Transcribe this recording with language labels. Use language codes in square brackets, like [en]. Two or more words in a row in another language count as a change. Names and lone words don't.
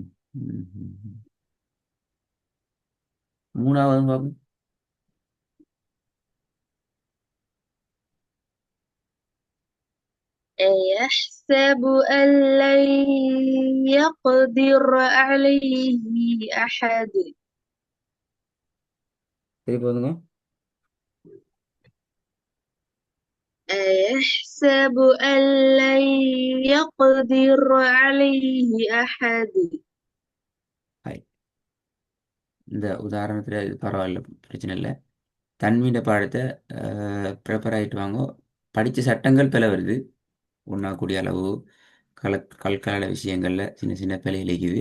[ta] ம், ம், ம். மூணாவது பாப்போம். [ar] أيحسب أن لن يقدر عليه أحد. [ta] சரி போதுங்க. [ar] أيحسب أن لن يقدر عليه أحد. [ta] ஹாய். இந்த உதாரணத்தில் இது பரவாயில்ல, பிரச்சனை இல்லை. தன்மீன பாடத்தை ப்ரிப்பேர் ஆகிட்டு வாங்க. படித்த சட்டங்கள் பிழை வருது, உண்ணாக்கூடிய அளவு கல்கலான விஷயங்களில் சின்ன சின்ன பிழை இழைக்குது.